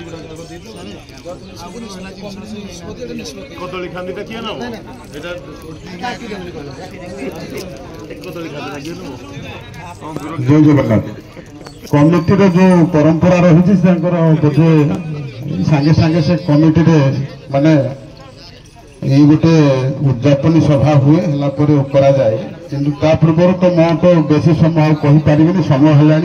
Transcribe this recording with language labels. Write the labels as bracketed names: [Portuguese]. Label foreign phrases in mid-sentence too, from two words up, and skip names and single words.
[Odia] କଦଳୀ ଖଣ୍ଡିଟା କିଏ ନେବ ଏଟା କଦଳୀ ଖଣ୍ଡିଟା କିଏ ନେବ। ଜୟ ଜଗନ୍ନାଥ। କମିଟିର ଯୋଉ ପରମ୍ପରା ରହିଛି ତାଙ୍କର ବୋଧେ ସାଙ୍ଗେ ସାଙ୍ଗେ ସେ କମିଟିରେ ମାନେ ଏଇ ଗୋଟେ ଉଦ୍ଯାପନୀ ସଭା ହୁଏ ହେଲା ପରେ କରାଯାଏ, କିନ୍ତୁ ତା ପୂର୍ବରୁ ତ ମୁଁ ତ ବେଶୀ ସମୟ ଆଉ କହିପାରିବିନି, ସମୟ ହେଲାଣି।